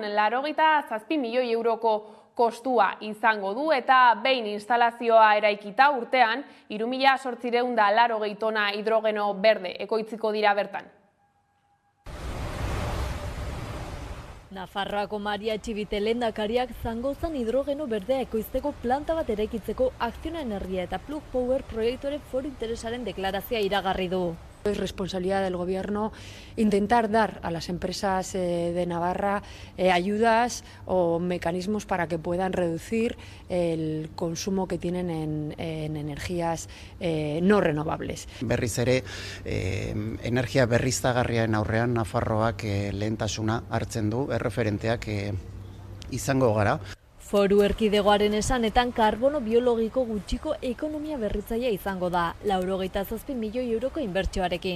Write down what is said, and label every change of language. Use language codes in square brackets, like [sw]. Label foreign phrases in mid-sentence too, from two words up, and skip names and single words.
[eu] 87 milioi euroko kostua izango du eta behin instalazioa eraikita urtean 3.880 tona hidrogeno berde ekoitziko dira bertan. Nafarroako Maria Etxibite lehendakariak Zangozan hidrogeno berdea ekoizteko planta bat eraikitzeko Acciona Energia eta Plug Power proiektuaren foro interesaren deklarazioa iragarri du. [es] Es responsabilidad del Gobierno intentar dar a las empresas de Navarra ayudas o mecanismos para que puedan reducir el consumo que tienen en energías no renovables. [eu] Berriz ere, energia berriztagarrien aurrean Nafarroak lehentasuna hartzen du, erreferenteak izango gara. Foru erkidegoaren esanetan karbono biologiko gutxiko ekonomia berritzailea izango da, 87 milioi euroko inbertsioarekin.